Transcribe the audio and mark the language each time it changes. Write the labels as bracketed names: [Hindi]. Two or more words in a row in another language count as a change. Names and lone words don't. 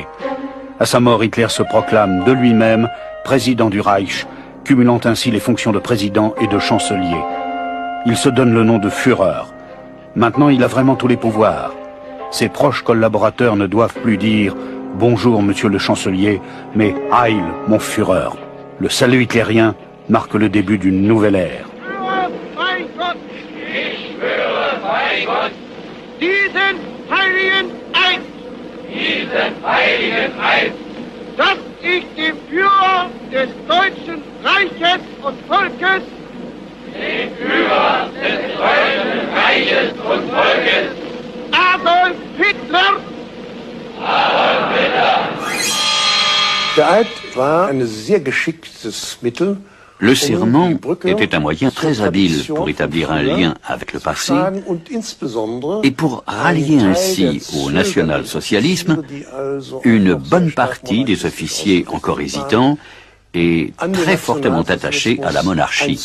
[French] À sa mort, Hitler se proclame de lui-même président du Reich, cumulant ainsi les fonctions de président et de chancelier. Il se donne le nom de Führer. Maintenant, il a vraiment tous les pouvoirs. Ses proches collaborateurs ne doivent plus dire « Bonjour, monsieur le chancelier », mais « Heil, mon Führer ». Le salut hitlérien marque le début d'une nouvelle ère. [German] Diesen heiligen Eid, dass ich dem Führer des Deutschen Reiches und Volkes, Adolf Hitler, [French] Le serment était un moyen très habile pour établir un lien avec le passé et pour rallier ainsi au national-socialisme une bonne partie des officiers encore hésitants et très fortement attaché à la monarchie.